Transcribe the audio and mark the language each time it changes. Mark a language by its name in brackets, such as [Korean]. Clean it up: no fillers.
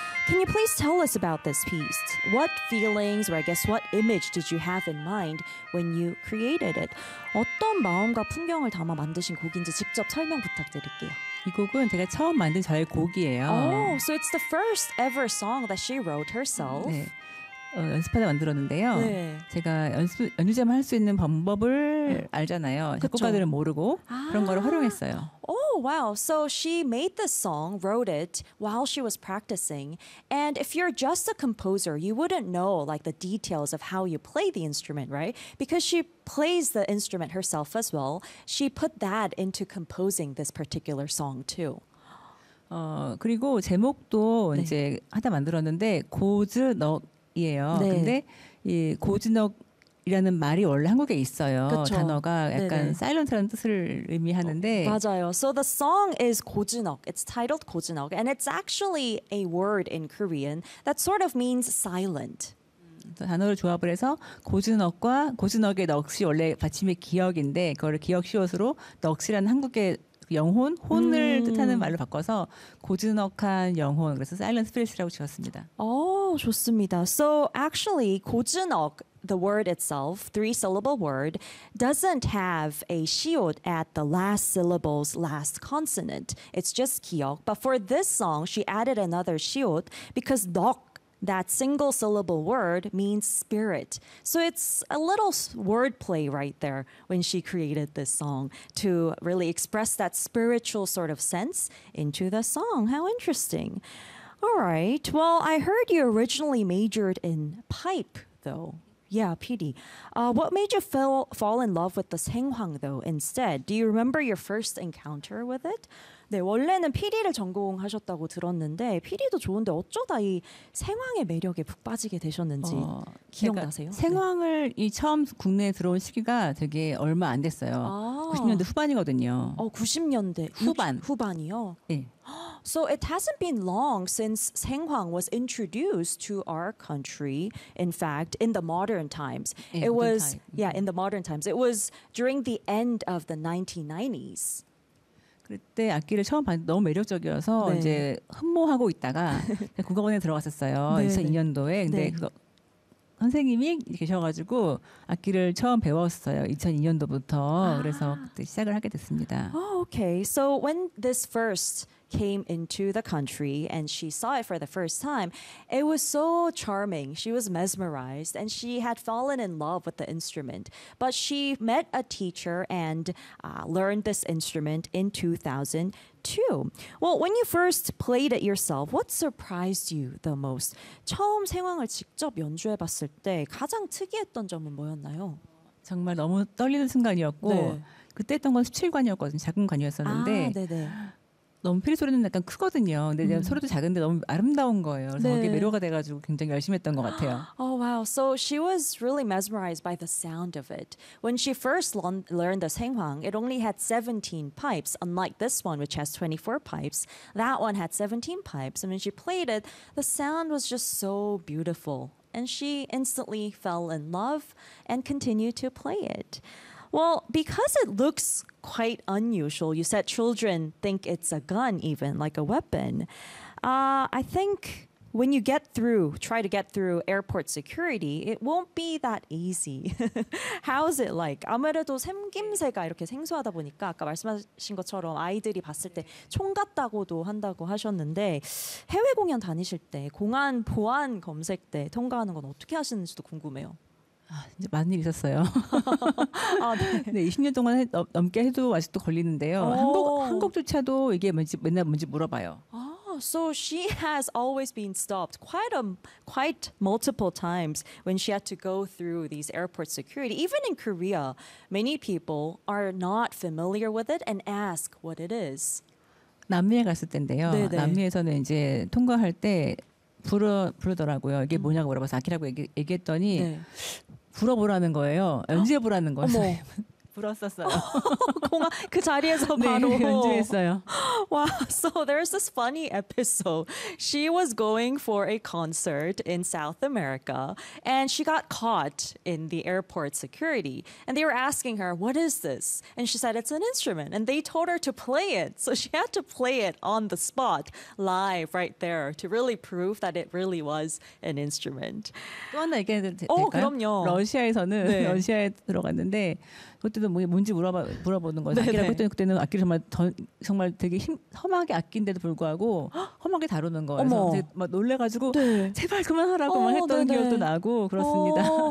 [English] Can you please tell us about this piece? What feelings, or I guess what image did you have in mind when you created it? [Korean] 어떤 마음과 풍경을 담아 만드신 곡인지 직접 설명 부탁드릴게요. 이 곡은 제가 처음 만든 저의 곡이에요. [English] Oh, so it's the first ever song that she wrote herself. [Korean] 네. 연습하다 만들었는데요. 네. 제가 연주자만 할 수 있는 방법을 네. 알잖아요. 작곡가들은 모르고 그런 걸 활용했어요. [English] Oh, wow. So she made this song, wrote it while she was practicing. And if you're just a composer, you wouldn't know like the details of how you play the instrument, right? Because she plays the instrument herself as well. She put that into composing this particular song too. [Korean] 그리고 제목도 네. 이제 하다 만들었는데 고즈 너 이에요. 네. 근데 이 고즈넉이라는 말이 원래 한국에 있어요. 그쵸. 단어가 약간 네네. silent라는 뜻을 의미하는데 맞아요. [English] So the song is 고즈넉. It's titled 고즈넉 and it's actually a word in Korean that sort of means silent. [Korean] 단어를 조합을 해서 고즈넉과 고즈넉의 넋이 원래 받침의 기억인데 그걸 기억 시옷으로 넋이라는 한국의 영혼, 혼을 뜻하는 말로 바꿔서 고즈넉한 영혼, 그래서 [English] silent spirit [Korean] 이라고 지었습니다. 오, 좋습니다. [English] So actually, 고즈넉, the word itself, three-syllable word, doesn't have a 시옷 at the last syllable's last consonant. It's just 기억. But for this song, she added another 시옷 because 넉, that single-syllable word, means spirit. So it's a little wordplay right there when she created this song to really express that spiritual sort of sense into the song. How interesting. All right. Well, I heard you originally majored in pipe, though. Yeah, PD. What made you fall in love with the 생황, though, instead? Do you remember your first encounter with it? [Korean] 네, 원래는 PD를 전공하셨다고 들었는데 PD도 좋은데 어쩌다 이 생황의 매력에 푹 빠지게 되셨는지 기억나세요? 그러니까 생황을 네. 이 처음 국내에 들어온 시기가 되게 얼마 안 됐어요. 아. 90년대 후반이거든요. 90년대 후반. 후반이요? 네. [English] So it hasn't been long since 생황 was introduced to our country, in fact, in the modern times. [Korean] 네, [English] it was, yeah, in the modern times. It was during the end of the 1990s. [Korean] 그때 악기를 처음 봤는데 너무 매력적이어서 네. 이제 흠모하고 있다가 국악원에 들어갔었어요. 2002년도에. 근데 네. 그거 선생님이 계셔가지고 악기를 처음 배웠어요. 2002년도부터. 그래서 그때 시작을 하게 됐습니다. [English] Oh, okay. So when this first came into the country and she saw it for the first time, it was so charming. She was mesmerized and she had fallen in love with the instrument. But she met a teacher and learned this instrument in 2002. Well, when you first played it yourself, what surprised you the most? [Korean] 처음 생황을 직접 연주해 봤을 때 가장 특이했던 점은 뭐였나요? 정말 너무 떨리는 순간이었고 네. 그때 했던 건 17관이었거든요. 작은 관이었었는데 너무 피리 소리는 약간 크거든요. 근데 소리도 작은데 너무 아름다운 거예요. 그래서 네. 거기에 매료가 돼가지고 굉장히 열심히 했던 것 같아요. [English] Oh, wow. So she was really mesmerized by the sound of it. When she first learned the 생황, it only had 17 pipes, unlike this one, which has 24 pipes. That one had 17 pipes. And when she played it, the sound was just so beautiful. And she instantly fell in love and continued to play it. Well, because it looks quite unusual, you said children think it's a gun even, like a weapon. I think when you try to get through airport security, it won't be that easy. How's it like? [Korean] 아무래도 생김새가 이렇게 생소하다 보니까 아까 말씀하신 것처럼 아이들이 봤을 때 총 같다고도 한다고 하셨는데 해외 공연 다니실 때 공안 보안 검색 때 통과하는 건 어떻게 하시는지도 궁금해요. 아, 진짜 많은 일이 있었어요. 아, 네. 네, 20년 동안 넘게 해도 아직도 걸리는데요. 한국조차도 이게 맨날 뭔지 물어봐요. [English] So she has always been stopped quite multiple times when she had to go through these airport security. Even in Korea, many people are not familiar with it and ask what it is. [Korean] 남미에 갔을 때인데요. 네네. 남미에서는 이제 통과할 때 부르더라고요. 이게 뭐냐고 물어봐서 아키라고 얘기했더니 네. 불어보라는 거예요. 연주해보라는 거였어요. 불었었어요. 공항 그 자리에서 바로. 네, 연주했어요. [English] Wow. So there's this funny episode. She was going for a concert in South America and she got caught in the airport security. And they were asking her, what is this? And she said, it's an instrument. And they told her to play it. So she had to play it on the spot, live right there, to really prove that it really was an instrument. [Korean] 또 하나 얘기해도 될까요? 오, 그럼요. 러시아에서는 네. 러시아에 들어갔는데 그때도 뭔지 물어보는 거죠. 악기라고 했더니 그때는 악기를 정말 정말 되게 험하게 악기인데도 불구하고 험하게 다루는 거예요. 그래서 막 놀래가지고 네. 제발 그만하라고 막 했던 네네. 기억도 나고 그렇습니다.